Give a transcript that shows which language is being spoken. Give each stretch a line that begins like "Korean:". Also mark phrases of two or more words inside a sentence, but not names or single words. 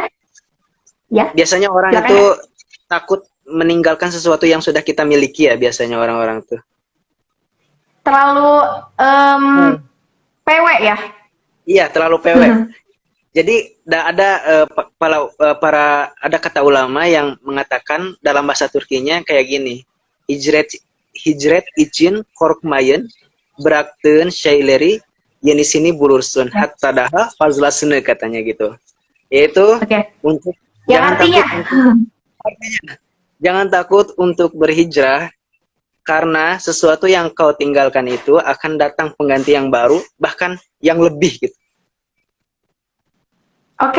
Indonesian: Biasanya orang itu takut meninggalkan sesuatu yang sudah kita miliki ya, biasanya orang-orang tuh. Terlalu PW ya? Iya, terlalu PW. Jadi ada ada kata ulama yang mengatakan dalam bahasa Turkinya kayak gini.
Turkish: Hicret hicret için korkmayın, bıraktığın şeyleri yenisini bulursun. Hatta daha fazlasını
Indonesian: katanya gitu. Yaitu Oke. untuk Yang jangan artinya, jangan takut untuk berhijrah karena sesuatu yang kau tinggalkan itu akan datang pengganti yang baru, bahkan yang lebih gitu. oke,